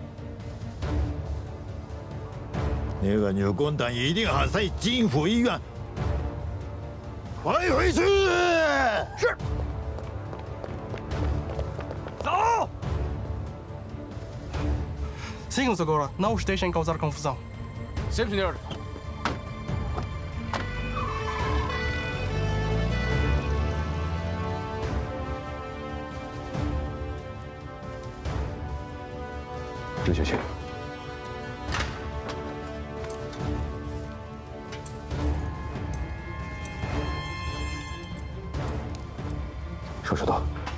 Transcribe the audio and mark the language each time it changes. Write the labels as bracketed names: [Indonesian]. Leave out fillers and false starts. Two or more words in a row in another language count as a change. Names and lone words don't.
[Chinese] 那个女共党一定还在金湖医院，快回去！是。走。 [Portuguese] Seguimos agora. Não os deixem causar confusão. Sim, senhor. [Chinese] 这就行。手术刀。